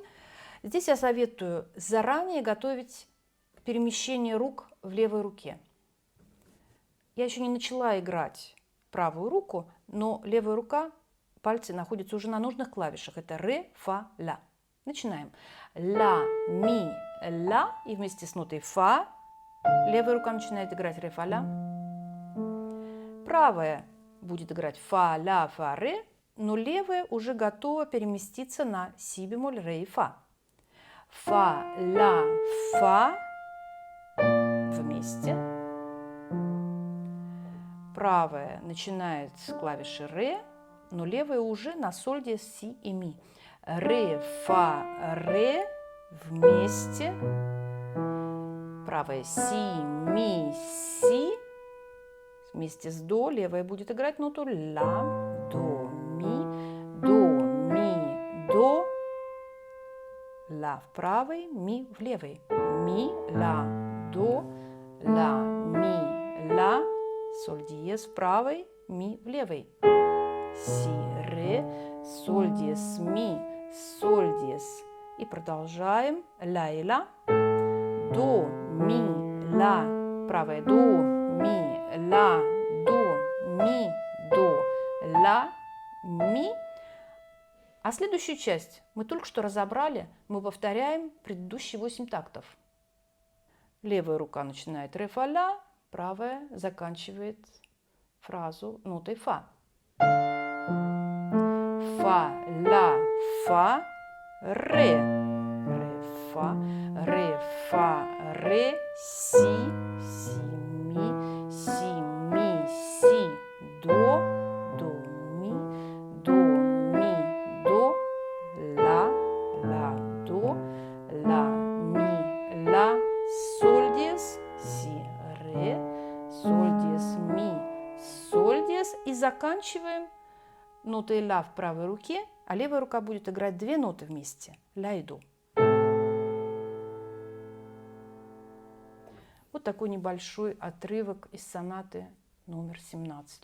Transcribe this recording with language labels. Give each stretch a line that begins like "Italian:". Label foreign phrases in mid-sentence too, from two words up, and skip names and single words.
Russian: Здесь я советую заранее готовить перемещение рук в левой руке. Я еще не начала играть правую руку, но левая рука, пальцы находятся уже на нужных клавишах. Это ре, фа, ля. Начинаем. Ля, ми, ля. И вместе с нотой фа левая рука начинает играть ре, фа, ля. Правая будет играть фа, ля, фа, ре. Но левая уже готова переместиться на си бемоль, ре и фа. Фа, ля, фа вместе. Правая начинает с клавиши ре, но левая уже на соль, диез, си и ми. Ре, фа, ре вместе. Правая си, ми, си. Вместе с до левая будет играть ноту ля, до, ми, до. Ля в правой, ми в левой. Ми, ля, до, ля, ми, ля. Соль диез в правой, ми в левой. Си, ре, соль диез, ми, соль диез. И продолжаем. Ля и ля. До, ми, ля. Правая до, ми, ля, до, ми, до, ля, ми. А следующую часть мы только что разобрали. Мы повторяем предыдущие 8 тактов. Левая рука начинает ре, фа, ля. Правая заканчивает фразу нотой фа. Фа, ля, фа, ре. Ре, фа, ре, си, си, ми, си, до, ми, до, ля, до, ми, ля, соль диез, си, ре, соль диез, ми, соль диез. И заканчиваем нотой ля в правой руке, а левая рука будет играть две ноты вместе. Ля и до. Вот такой небольшой отрывок из сонаты номер 17.